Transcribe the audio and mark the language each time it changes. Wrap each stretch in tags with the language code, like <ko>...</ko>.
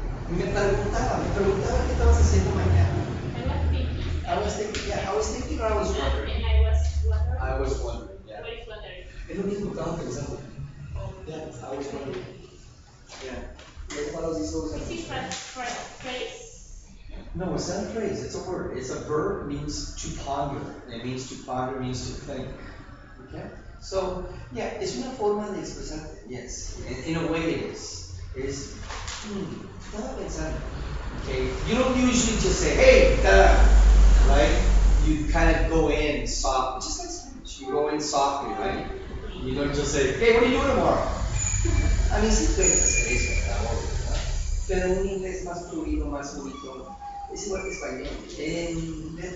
<es>Me preguntaba qué estabas haciendo mañana.</es> <en>I was thinking or I was wondering. And I was wondering, yeah. What is wondering?</en> <es>Es lo mismo que estaba pensando.</es> <en>Yeah, I was wondering. Yeah.</en> <es>¿Qué palabras dice usar?</es> <en>Is it phrase? No, it's not a phrase, it's a word. It's a verb, means to ponder. It means to ponder, means to think. Okay? So, yeah,</en> <es>es una forma de expresarte.</es> <en>Yes, in a way it is.</en> <es>Estaba pensando.</es> <en>Okay, you don't usually just say, hey, right? You kind of go in soft, just like Spanish. You go in softly, right? You don't just say, hey, what are you doing tomorrow? I mean,</en> <es>sí puedes hacer eso, ¿verdad? Obvio, ¿verdad? Pero un inglés más fluido, más bonito, es igual que español.</es>